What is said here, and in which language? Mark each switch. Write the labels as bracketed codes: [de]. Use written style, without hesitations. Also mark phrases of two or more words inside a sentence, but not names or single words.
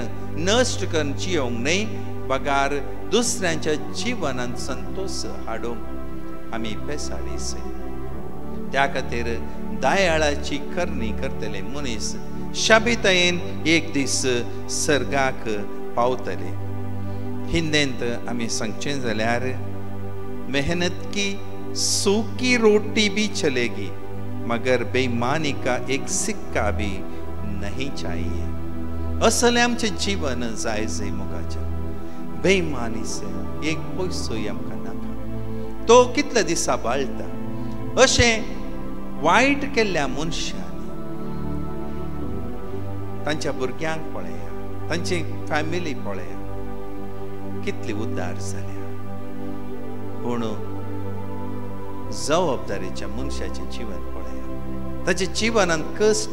[kok] नश्ट करून जियोंक न्ही बगार दुसऱ्यांच्या जिवनांत संतोष हाडूंक आमी पेसाडीस त्या खातीर दयाळाची करणी करतले मनीस शाबितायेन एक दीस सर्गाक पावतले हिंदेंत आमी सांगचें जाल्यार [hi] मेहनत की सूकी रोटी भी चलेगी मगर बेईमानी का एक सिक्का भी नहीं चाहिए [kok] असले आमचे जीवन जाय जय मोगाचे [hi] बेईमानी से [kok] एक पयसोय आमकां नाका तो कितले दिसा बाळटा अशें वायट केल्ल्या मनशांनी तांच्या भुरग्यांक पळया तांची फॅमिली पळया कितली उद्दार जाल्या पूण जबाबदारीच्या मनशाचें जीवन पळया ताच्या जीवनांत कश्ट